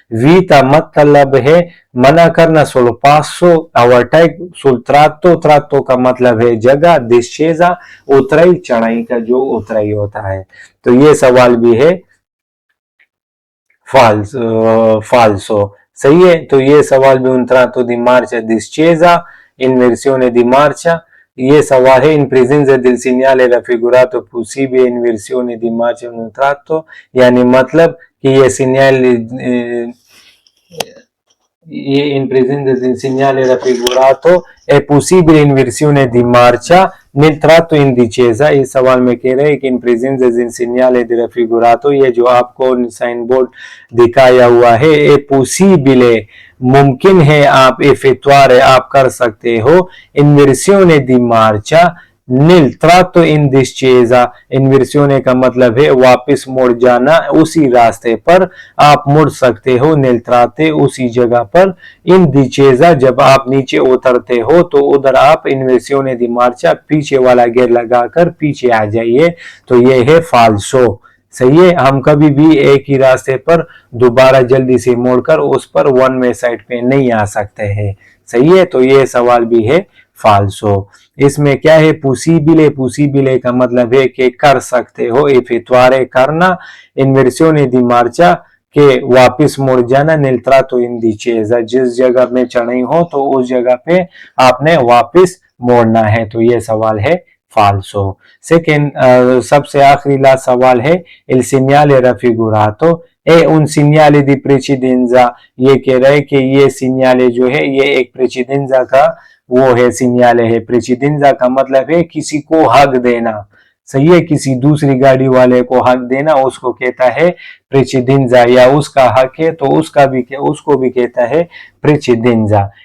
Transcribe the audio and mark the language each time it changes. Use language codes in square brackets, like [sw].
[hi] वीता मतलब है मना करना, सुल पासो ओवरटेक, सुल ट्रातो, ट्रातो का मतलब है जगह, डिस्चेजा उतराई, चढ़ाई का जो उतराई होता है, तो ये सवाल भी है फाल्सो। सही है, तो ये सवाल भी [it] un tratto di marcia discesa in versione di marcia [hi] ये सवाल है [it] इन presenza del segnale raffigurato possibile in versione di marcia in un tratto, [hi] यानी मतलब कि ये [it] in presenza del segnale raffigurato è possibile in versione di marcia nel tratto in discesa। [hi] इस सवाल में कह रहे हैं कि इन [it] presenza del segnale raffigurato, [hi] ये जो आपको साइन बोर्ड दिखाया हुआ है, è possibile मुमकिन है, आप effettuare आप कर सकते हो, [it] in versione di marcia nel tratto in discesa। [hi] इनवर्सिone का मतलब है वापस मुड़ जाना, उसी रास्ते पर आप मुड़ सकते हो, [it] nel tratto [hi] उसी जगह पर, [it] in discesa [hi] जब आप नीचे उतरते हो तो उधर आप इनवर्सिone di marcia पीछे वाला गियर लगाकर पीछे आ जाइए। तो ये है फाल्सो। सही है, हम कभी भी एक ही रास्ते पर दोबारा जल्दी से मोड़कर उस पर वन वे साइड पे नहीं आ सकते हैं। सही है, तो ये सवाल भी है फाल्सो। इसमें क्या है, पुसिबिले, पुसिबिले का मतलब है कि कर सकते हो, effettuare करना, इनवर्सिone di marcia के वापस मुड़ जाना, [it] nel tratto in discesa [hi] जिस जगह में चढ़ाई हो तो उस जगह पे आपने वापस मोड़ना है। तो ये सवाल है फाल्सो। सेकेंड, सबसे आखिरी लास्ट सवाल है [it] il segnale raffigurato è un segnale di precedenza। [hi] ये कह रहा है कि ये सिग्नाले जो है ये एक प्रेसिडेंजा का वो है, सिग्नाले है। प्रेसिडेंजा का मतलब है किसी को हक देना। सही है, किसी दूसरी गाड़ी वाले को हक देना उसको कहता है प्रेसिडेंजा, या उसका हक है तो उसको भी कहता है प्रेसिडेंजा।